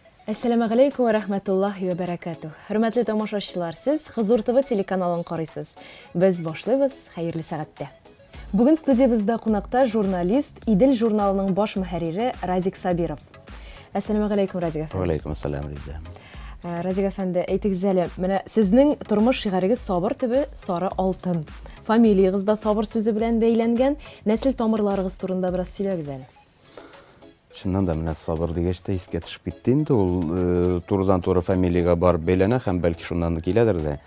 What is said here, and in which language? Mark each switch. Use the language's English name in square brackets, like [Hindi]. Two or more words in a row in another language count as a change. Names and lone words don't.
[Arabic] السلام عليكم ورحمة الله وبركاته. [Tatar] Hürmetli tomoshachilar, siz Huzur TV telekanalын карыйсыз. Biz башлыйбыз, хәерле сәгатьтә. Бүген студиябызда кунакта журналист, Идел журналының баш мөхәррире Радик Сабиров. [Arabic] السلام عليكم, [Tatar] Радик әфәнде. [Arabic] وعليكم السلام, Рида. [Tatar] Радик әфәнде, әйтегез әле, менә сезнең тормыш шигәрегез Сабыр төбе сары алтын. Фамилиягыз да Сабыр сүзе белән бәйләнгән. Нәсел тамырларыгыз турында бераз сөйләгез әле. Шуннан да менә Сабыр дигәчтә искә төшеп китте инде. Ул турыдан-туры фамилияга барып бәйләнә һәм бәлки шуннан да киләдер дә.